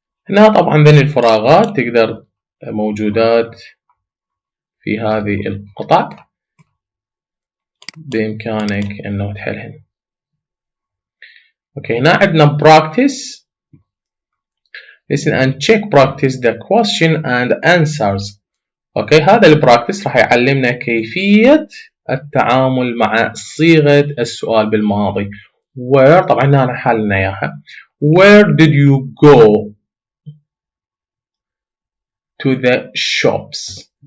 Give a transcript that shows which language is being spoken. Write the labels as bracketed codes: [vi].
[ar] هنا طبعا ذني الفراغات تقدر موجودات في هذه القطع، بإمكانك أنه تحلهن. هنا عندنا practice. [en] Listen and check, practice the question and answers. [ar] هذا البراكتس راح يعلمنا كيفية التعامل مع صيغة السؤال بالماضي. [en] Where [ar] طبعا هنا حلنا إياها. [en] Where did you go to the shops.